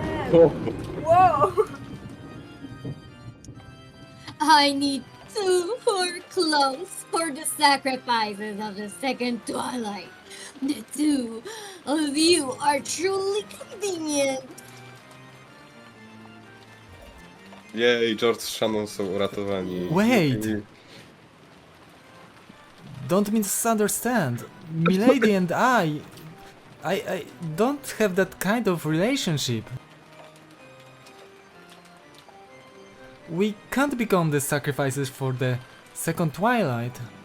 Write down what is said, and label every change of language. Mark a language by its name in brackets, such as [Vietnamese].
[English] Damn. Whoa! I need two who are close for the sacrifices of the second twilight. The two of you are truly convenient. [Polish] Jej, George z Shannon są uratowani. [English] Wait! Don't misunderstand. Milady and I don't have that kind of relationship. We can't become the sacrifices for the second twilight.